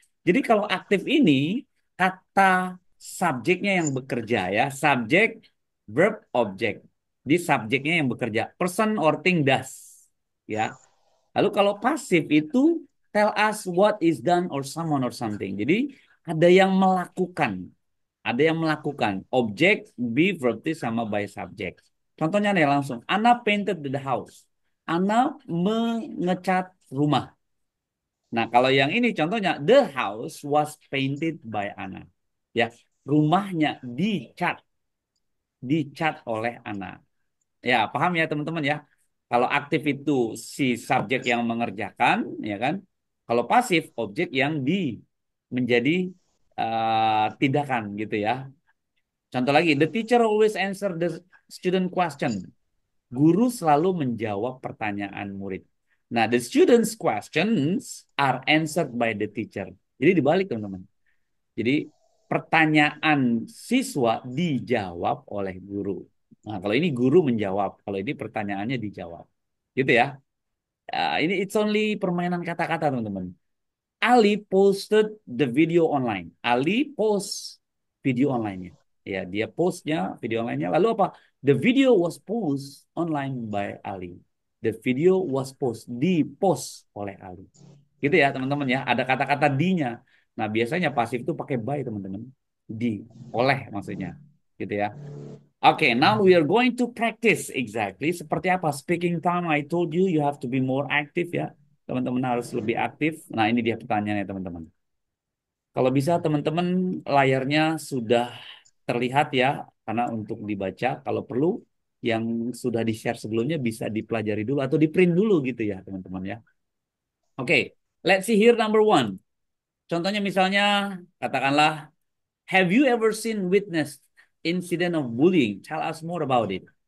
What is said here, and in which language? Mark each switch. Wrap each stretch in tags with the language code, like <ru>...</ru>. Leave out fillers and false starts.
<id>Jadi kalau aktif ini kata subjeknya yang bekerja ya, subjek, verb, object. Di subjeknya yang bekerja,</id> <en>person or thing does.</en> <id>Ya. Lalu kalau pasif itu</id> <en>tell us what is done or someone or something.</en> <id>Jadi ada yang melakukan. Ada yang melakukan.</id> <en>Object, be, verb, sama by subject.</en> <id>Contohnya nih langsung.</id> <en>Anna painted the house.</en> <id>Anna mengecat rumah. Nah, kalau yang ini contohnya,</id> <en>the house was painted by Anna.</en> <id>Ya, rumahnya dicat oleh Anna. Ya, paham ya teman-teman ya? Kalau aktif itu si subjek yang mengerjakan, ya kan? Kalau pasif, objek yang menjadi tindakan gitu ya. Contoh lagi,</id> <en>the teacher always answer the student question.</en> <id>Guru selalu menjawab pertanyaan murid. Nah,</id> <en>the students' questions are answered by the teacher.</en> <id>Jadi dibalik teman-teman. Jadi pertanyaan siswa dijawab oleh guru. Nah, kalau ini guru menjawab, kalau ini pertanyaannya dijawab. Gitu ya. Ini</id> <en>it's only</en> <id>permainan kata-kata teman-teman.</id> <en>Ali posted the video online. Ali post video online-nya.</en> <id>Ya, dia postnya video online-nya. Lalu apa?</id> <en>The video was post online by Ali. The video was</en> <id>di-post oleh Ali. Gitu ya, teman-teman ya. Ada kata-kata di-nya. Nah, biasanya pasif itu pakai by, teman-teman. Di, oleh maksudnya. Gitu ya.</id> <en>Oke, now we are going to practice exactly</en> <id>seperti apa</id> <en>speaking time. I told you you have to be more active ya.</en> <id>Teman-teman harus lebih aktif. Nah, ini dia pertanyaannya, teman-teman. Kalau bisa teman-teman layarnya sudah terlihat ya, karena untuk dibaca. Kalau perlu yang sudah di-share sebelumnya bisa dipelajari dulu atau di-print dulu gitu ya, teman-teman ya.</id> <en>Oke, let's see here number one.</en> <id>Contohnya misalnya, katakanlah,</id> <en>have you ever seen witnessed incident of bullying? Tell us more about it.</en>